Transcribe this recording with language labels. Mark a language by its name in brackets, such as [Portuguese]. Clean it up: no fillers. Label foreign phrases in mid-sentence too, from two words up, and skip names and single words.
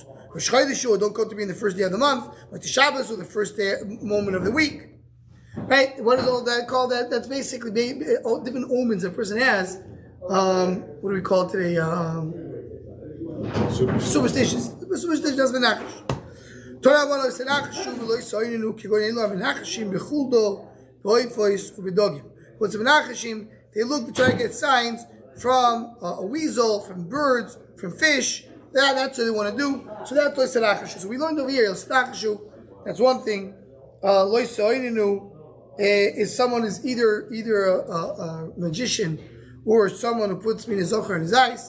[English] Don't come to me in the first day of the month, but the Shabbos or the first moment of the week. Right? What is all that called? That's basically different omens a person has. What do we call it today? Superstitious. Superstitious does menachesh. [Hebrew] תורה ולא תנחש ולא תעוננו כגון אלו מנחשים בחולדה ובעופות ובדגים. [English] What's menacheshim? They look to try to get signs from a weasel, from birds, from fish. That's what they want to do. So that's [Hebrew] לא תנחשו. [English] So we learned over here senacheshu. That's one thing. [Hebrew] לא תעוננו [English] is someone who's either a magician or someone who puts me in his zocher in his eyes.